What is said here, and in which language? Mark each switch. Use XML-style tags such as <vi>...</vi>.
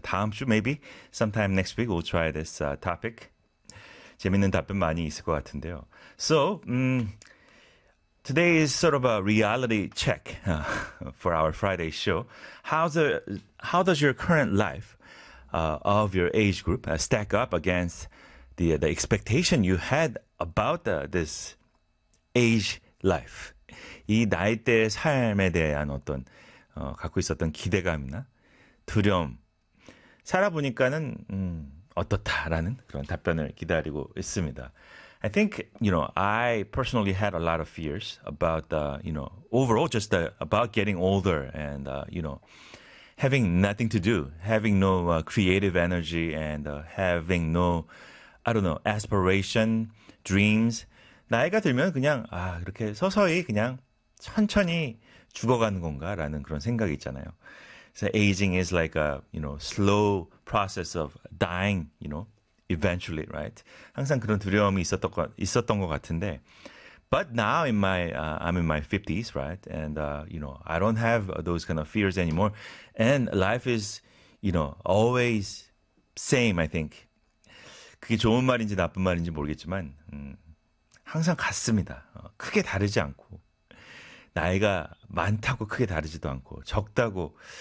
<ko>다음 주</ko> <en>maybe, sometime next week we'll try this topic.</en> <ko>재밌는 답변 많이 있을 것 같은데요.</ko> <en>So, today is sort of a reality check for our Friday show. How does your current life of your age group stack up against the expectation you had about this age life?</en> <ko>이 나이대 삶에 대한 어떤 갖고 있었던 기대감이나 두려움, 살아보니까는 어떻다라는 그런 답변을 기다리고 있습니다.</ko> <en>I think, you know, I personally had a lot of fears about, you know, overall just about getting older and, you know, having nothing to do, having no creative energy and having no, I don't know, aspiration, dreams.</en> <ko>나이가 들면 그냥 이렇게 서서히 그냥 천천히 죽어가는 건가라는 그런 생각이 있잖아요.</ko> <en>So aging is like a, you know, slow process of dying, you know, eventually, right?</en> <ko>항상 그런 두려움이 있었던 것 같은데.</ko> <en>But now in my, I'm in my 50s, right? And, you know, I don't have those kind of fears anymore. And life is, you know, always same, I think.</en> <ko>그게 좋은 말인지 나쁜 말인지 모르겠지만, 항상 같습니다. 크게 다르지 않고. 나이가 많다고 크게 다르지도 않고, 적다고.</ko>